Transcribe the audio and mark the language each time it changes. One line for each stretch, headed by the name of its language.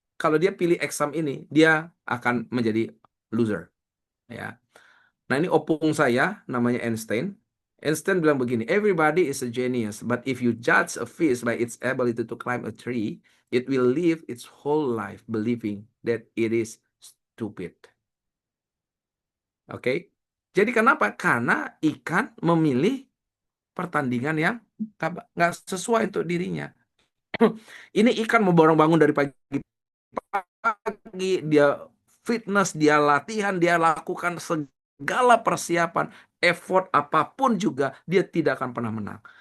Indonesian: kalau dia pilih exam ini, dia akan menjadi loser. Ya. Nah, ini opung saya, namanya Einstein. Einstein bilang begini,
English: everybody is a genius, but if you judge a fish by its ability to climb a tree, it will live its whole life believing that it is stupid.
Indonesian: Oke? Jadi kenapa? Karena ikan memilih pertandingan yang nggak sesuai untuk dirinya. Ini ikan mau bangun dari pagi, dia fitness, dia latihan, dia lakukan segala persiapan, effort apapun juga, dia tidak akan pernah menang.